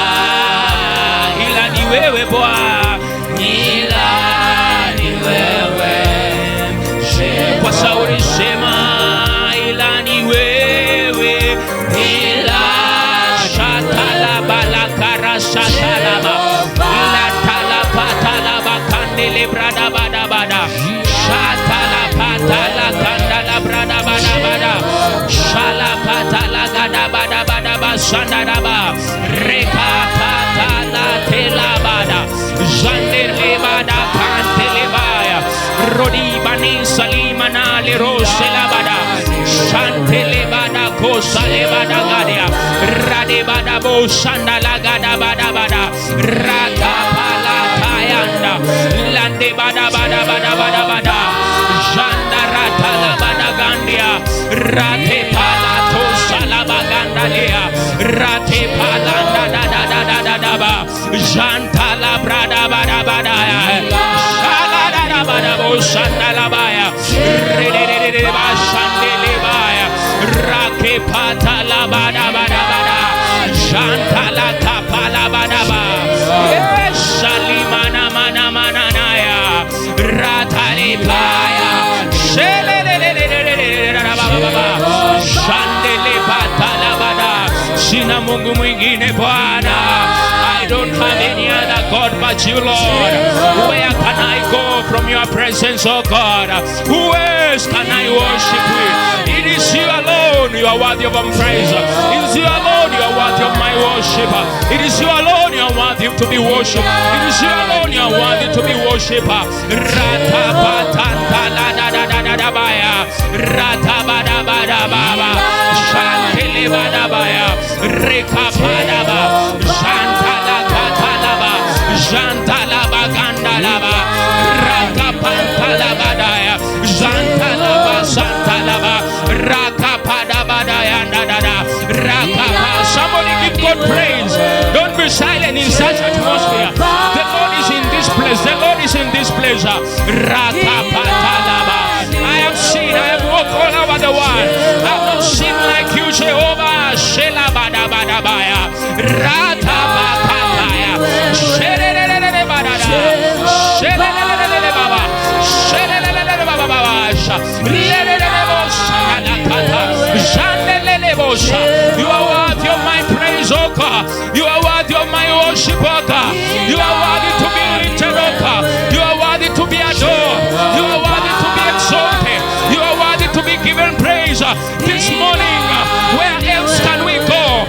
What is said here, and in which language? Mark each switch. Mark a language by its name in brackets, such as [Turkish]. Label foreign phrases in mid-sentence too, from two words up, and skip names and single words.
[Swahili] ila ni wewe Bwana, ila ni wewe Jehova, kwa sauti sema ila ni wewe, ila shatala balakara shatalaba ila talapata kandele brada bada bada shatala patala kandala brada bada bada shala patala gada bada bada bashandaraba reka patala tela bada jandele bada kantele baya rodi bani salima na le rosela bada shantele bada kosale bada gadia rade bada bo shandala gada bada bada rata pala tayanda lande bada bada bada bada bada janda rata la bada gandia rate pala tosala baganda lea rate pala da da da da da da da ba janta la brada bada bada shala da da bada bo shandala baya rede de de ba shandele baya rake pata la bada bada bada janta la kapala bada ba shalimana mana mana naya ratali baya shele le le le le le shandele pata la bada sina Mungu mwingine Bwana. [English] I don't have any other God but you, Lord. Where can I go from your presence, oh God? Who else can I worship with? It is you alone you are worthy of praise. It is you alone you are worthy of my worship. It is you alone you are worthy to be worshipped. It is you alone you are worthy to be worshipped. Rata patanta la da da da da da baya. Rata bada bada baba. Shantele bada baya. Reka bada ba. Shantala katalaba. Jantalaba gandalaba. Raka pantalaba daya. Jantalaba santalaba. Raka pada badaya da da da. Raka pa. Somebody give God praise. Don't be silent in such atmosphere. The Lord is in this place. The Lord is in this place. Raka patalaba. I have seen. I have walked all over the world. I have not seen like you, Jehovah. Shela bada bada baya. Rata bakataya. Shelelelele badada. Shelelelele baba. Shelelelele baba baba. Lelelele bosa nakata. Shandelele bosa. You are worthy of my praise, O God. You are worthy of my worship, O God. You are worthy to be lifted, O God. You are worthy to be adored. You are worthy to be exalted. You are worthy to be given praise. This morning, where else can we go?